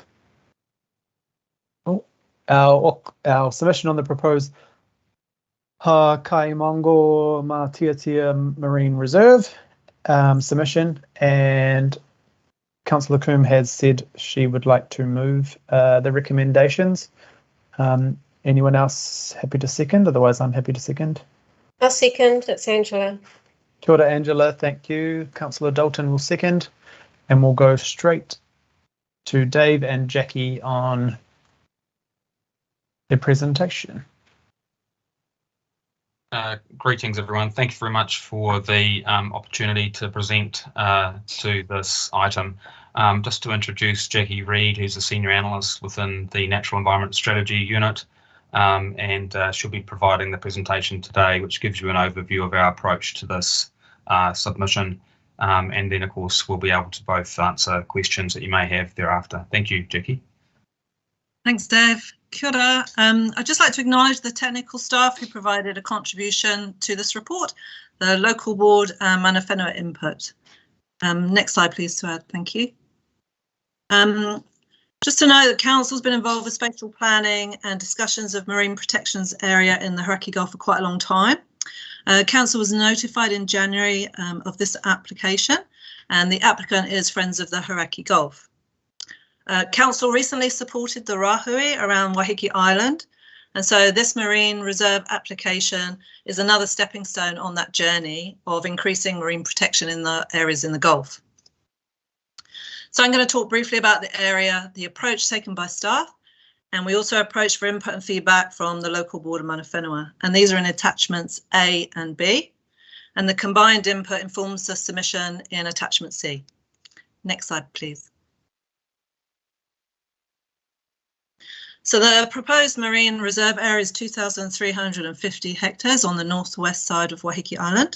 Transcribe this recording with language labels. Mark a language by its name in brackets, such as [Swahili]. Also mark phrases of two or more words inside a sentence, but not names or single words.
[English] Oh, our submission on the proposed Kaimongo Matiatia Marine Reserve submission, and Councillor Coombe has said she would like to move the recommendations. Anyone else happy to second? Otherwise, I'm happy to second. I'll second. It's Angela. [Māori] Kia ora, [English] Angela. Thank you. Councillor Dalton will second, and we'll go straight to Dave and Jackie on their presentation. Greetings, everyone. Thank you very much for the opportunity to present to this item. Just to introduce Jackie Reid, who's a Senior Analyst within the Natural Environment Strategy Unit, and she'll be providing the presentation today, which gives you an overview of our approach to this submission. And then, of course, we'll be able to both answer questions that you may have thereafter. Thank you, Jackie. Thanks, Dave. [Māori] Kia ora. [English] I'd just like to acknowledge the technical staff who provided a contribution to this report, the local board [Māori] mana whenua [English] input. Next slide, please, to add. Thank you. Just to know that Council's been involved with spatial planning and discussions of marine protections area in the Hauraki Gulf for quite a long time. Council was notified in January of this application, and the applicant is Friends of the Hauraki Gulf. Council recently supported the Rahui around Waiheke Island, and so this marine reserve application is another stepping stone on that journey of increasing marine protection in the areas in the Gulf. So I'm going to talk briefly about the area, the approach taken by staff, and we also approached for input and feedback from the local board of [Māori] mana whenua, [English] and these are in attachments A and B, and the combined input informs the submission in attachment C. Next slide, please. So the proposed marine reserve area is 2,350 hectares on the northwest side of Waiheke Island.